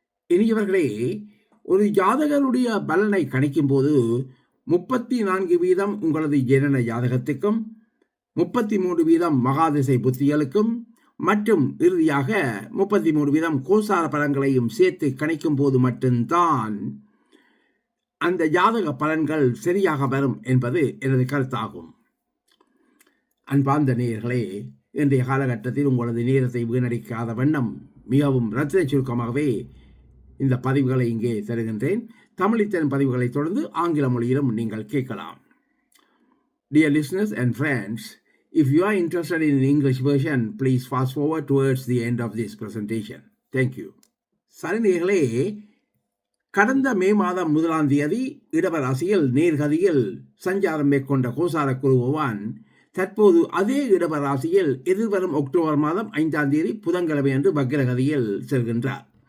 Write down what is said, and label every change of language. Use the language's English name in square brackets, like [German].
[Tamil] இனியவர்களே, ஒரு ஜாதகருடைய பலனை கணிக்கும் போது 34% உங்களது ஜனன ஜாதகத்துக்கும், 33% மகாதிசை புத்திகளுக்கும் மற்றும் இறுதியாக 33% கோசார பலன்களையும் சேர்த்து கணிக்கும் போது மட்டும்தான் அந்த ஜாதக பலன்கள் சரியாக வரும் என்பது எனது கருத்தாகும். அன்பார்ந்த நேயர்களே, இன்றைய காலகட்டத்தில் உங்களது நேரத்தை வீணடிக்காத வண்ணம் மிகவும் ரத்தின சுருக்கமாகவே இந்த பதிவுகளை இங்கே தருகின்றேன். தமிழித்தன் பதிவுகளை தொடர்ந்து ஆங்கில மொழியிலும் நீங்கள் கேட்கலாம். [English] Dear listeners and friends, if you are interested in the English version, please fast forward towards the end of this presentation. Thank you. [Tamil] சரிநேயர்களே, கடந்த மே மாதம் 1ஆம் தேதி இடவராசியில் நேர்கதியில் சஞ்சாரம் மேற்கொண்ட கோசார குரு பகவான் தற்போது அதே இடவராசியில் எதிர்வரும் அக்டோபர் மாதம் 5ஆம் தேதி புதன்கிழமை அன்று வக்ரகதியில் செல்கின்றார்.